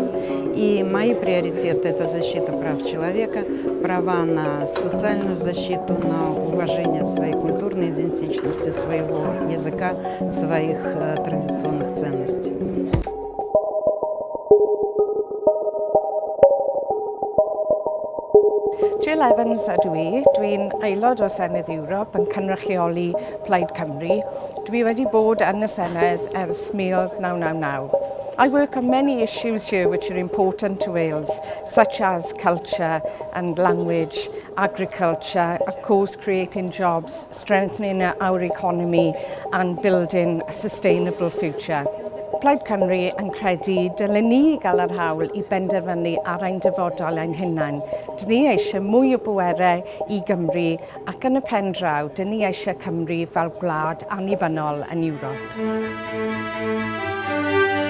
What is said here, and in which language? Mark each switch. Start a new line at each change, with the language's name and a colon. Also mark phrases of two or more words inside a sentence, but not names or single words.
Russian: И мои приоритеты – это защита прав человека, права на социальную защиту, на уважение своей культурной идентичности, своего языка, своих традиционных ценностей.
Welsh: Jill Evans ydw i. Dwi'n aelod o Senedd Ewrop yn cynrychioli Plaid Cymru. Dwi wedi bod yn y Senedd ers 1999.
English: I work on many issues here which are important to Wales, such as culture and language, agriculture, of course creating jobs, strengthening our economy and building a sustainable future.
Welsh: Plaid Cymru yn credu dylen ni gael yr hawl i benderfynu ar ein dyfodol ein hunain. Dyn ni eisiau mwy o bwerau i Gymru ac yn y pen draw, dyn ni eisiau Cymru fel gwlad annibynnol yn Ewrop.